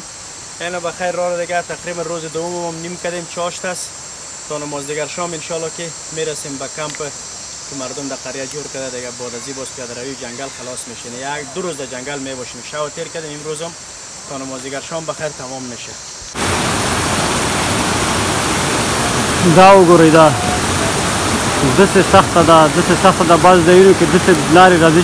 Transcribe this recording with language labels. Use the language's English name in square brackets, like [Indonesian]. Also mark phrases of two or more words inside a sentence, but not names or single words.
[Persian] یعنی بخیر راه دیگه تقریبا روز دوم هم نیم کردیم، چاشت است تا نماز دیگر شام انشالله که میرسیم به کمپ که مردم در قریه جور کرده دیگه. بعد از این باز پیاده روی جنگل خلاص میشین، یک دو روز در جنگل میباشیم. شب تیر کردیم، امروز هم تا نماز دیگر شام بخیر تمام میشه. [Pashto] داو گوریدا داسې سخته ده بعض ځایونو کې داسې لارې راځي